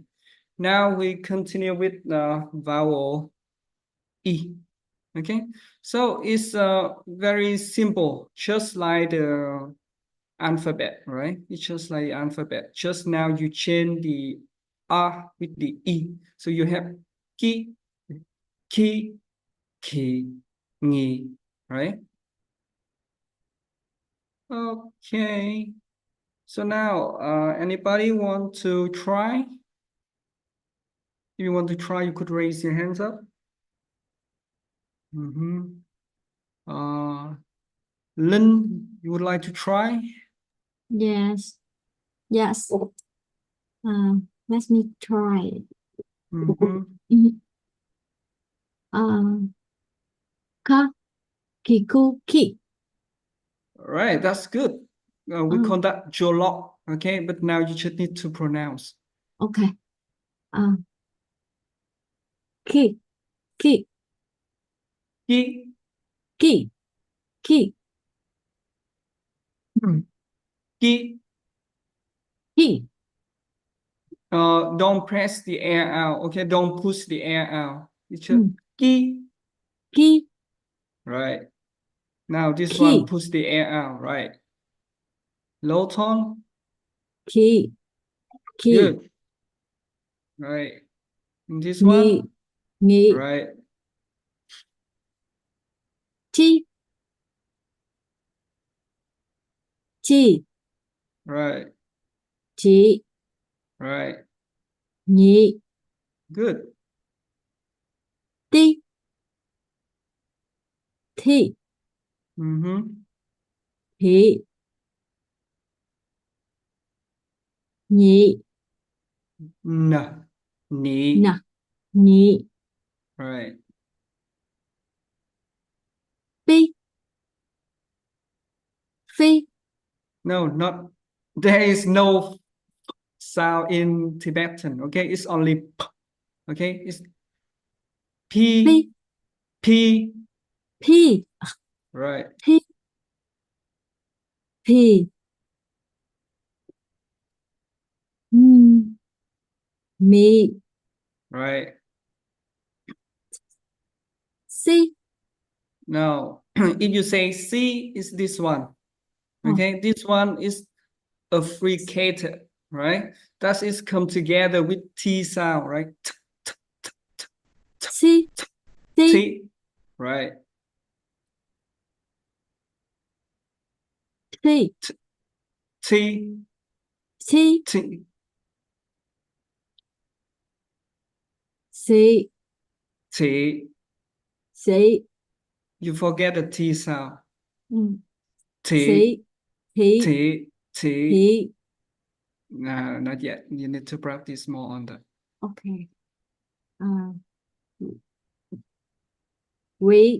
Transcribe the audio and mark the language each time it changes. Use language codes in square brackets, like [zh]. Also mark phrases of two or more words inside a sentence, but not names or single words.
[en] Now we continue with the vowel E. Okay, so it's very simple, just like the alphabet, right? It's just like the alphabet. Just now you change the A with the E. So you have [bo] ki, ki, ki, ni, [en] right? Okay. So now, anybody want to try? If you want to try, you could raise your hands up. Lynn, you would like to try? Yes. Yes. Let me try. [bo] Ka, kiku, ki. [en] All right, that's good. We call that jolok, okay? But now you just need to pronounce. [bo] Okay. Ki, ki, Ki, ki, ki, ki. ki. [en] Don't press the air out, okay? Don't push the air out. It's just ki. [bo] Ki, [en] Right. Now this [bo] ki. [en] one, push the air out, right? Low tone. [bo] Ki, ki. [en] Good. Right. And this [bo] Ni, [en] one. [bo] ni. [en] Right. [bo] Chi, chi, [en] Right. [bo] chi, [en] Right. [bo] ni. [en] Good. [bo] Ti, ti, hi, ni, Na. Ni. na, ni. [en] Right. [bo] Fi, fi. [en] No, not. There is no sound in Tibetan. Okay, it's only p. Okay, it's p, [bo] Fi, [en] p. [bo] pi, [en] Right. [bo] pi, pi. Mi, [en] Right. [bo] si. [en] Now, if you say C, is this one. Okay, this one is affricated, right? That is come together with T sound, right? [bo] Si, si. [en] T, right? [bo] Si, [en] T, [bo] si. [en] T, [bo] Si, [en] T. [bo] si. [en] You forget the T sound. T, [bo] Si, hi, [en] T, T. [bo] hi. [en] No, not yet. You need to practice more on that. Okay. We,